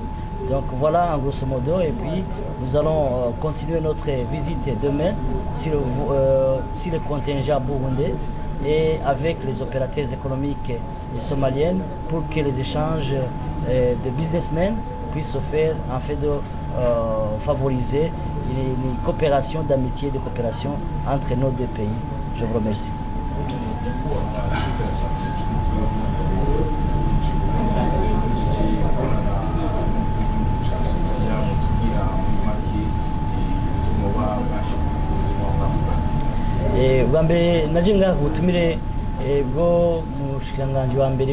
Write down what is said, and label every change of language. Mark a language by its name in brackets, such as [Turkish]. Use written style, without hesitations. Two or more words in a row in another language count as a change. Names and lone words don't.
[French] Donc voilà en grosso modo, et puis nous allons continuer notre visite demain sur le contingent burundais et avec les opérateurs économiques somaliennes pour que les échanges de businessmen puissent se faire en fait de favoriser une coopération d'amitié et de coopération entre nos deux pays. Je vous remercie. [Rundi] Bwa mbere naje ngaha ku butumire bwo mushikiranganji wa mbere